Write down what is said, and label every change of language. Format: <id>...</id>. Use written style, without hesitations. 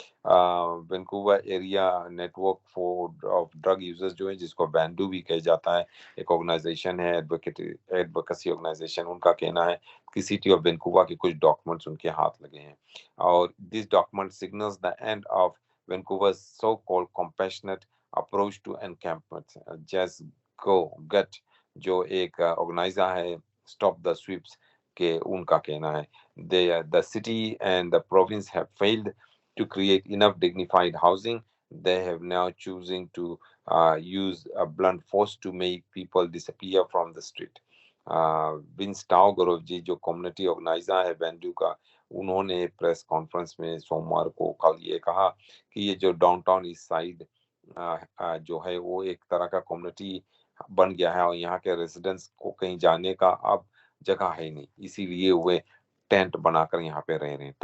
<hi>Vancouver area network for of drug users जो है जिसको वैंडू भी कहा जाता है, एक ऑर्गेनाइजेशन है, एडवोकेसी ऑर्गेनाइजेशन, उनका कहना है कि सिटी ऑफ वैंकूवर के कुछ डॉक्यूमेंट्स उनके हाथ लगे हैं और</hi> <en>This document signals the end of Vancouver's so called compassionate approach to encampment.</en> <hi>Just go gate जो एक ऑर्गेनाइजर है स्टॉप द स्वीप्स के, उनका कहना है</hi> <en>the city and the province have failed to create enough dignified housing. They have now choosing to use a blunt force to make people disappear from the street.</en> <hi>Wins tau Gaurav ji जो community organiser है बैंडू का, उन्होंने press conference में सोमवार को कल ये कहा कि ये जो डाउनटाउन ईस्ट साइड जो है वो एक तरह का कम्युनिटी बन गया है और यहाँ के रेजिडेंट्स को कहीं जाने का अब जगह है नहीं, इसीलिए वे टेंट बनाकर यहाँ पे रह रहे हैं।</hi>